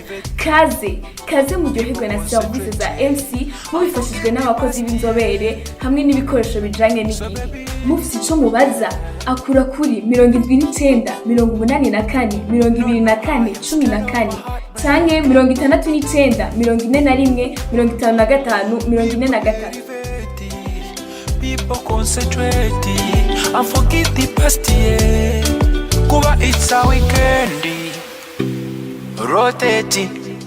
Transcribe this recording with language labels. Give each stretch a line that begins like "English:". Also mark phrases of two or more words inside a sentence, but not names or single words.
Rundi: Kaze muryoherwe na service za MC mubifashijwe n'abakozi b'inzobere hamwe n'ibikoresho bijanye n'igihe. Mufite ico mubaza akura kuri 79 84 24 14 canke 69 41 55 43.
English: People concentrate and forget the past year. Kuba it's a weekend. Rotating